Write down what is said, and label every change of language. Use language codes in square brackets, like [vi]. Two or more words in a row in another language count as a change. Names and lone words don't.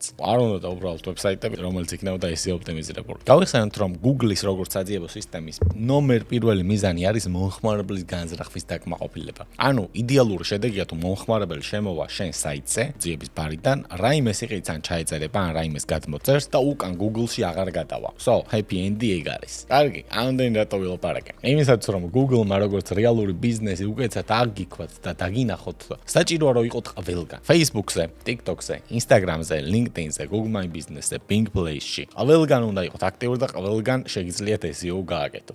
[ka] არ უნდა უბრალოდ ვებსაიტები, რომელიც იქნებოდა SEO ოპტიმიზირებული. გავიხსენოთ, რომ Google-ის როგორც საძიებო სისტემის ნომერ პირველი მიზანი არის მომხმარებლის განზრახვის დაკმაყოფილება. ანუ იდეალური შედეგია თუ მომხმარებელი შემოვა შენ საიტზე, ძიების ბარიდან, რაიმეს იყიც ან ჩაეწერება ან რაიმეს გადმოწერს და უკან Google-ში აღარ გადავა. So, [en] happy end- [ka] ი ეგ არის. კარგი, ამდენ რატო ვილაპარაკე? იმისაც რომ Google-მა როგორც რეალური ბიზნესი უკეთესად აგიქვათ და დაგინახოთ, საჭიროა რომ იყოთ ყველგან. Facebook-ზე, TikTok-ზე, Instagram-ზე, LinkedIn-ზე, Google My Business-ზე, Bing Place-ში. ყველგან უნდა იყოთ აქტიური და ყველგან შეგიძლიათ SEO გააკეთოთ.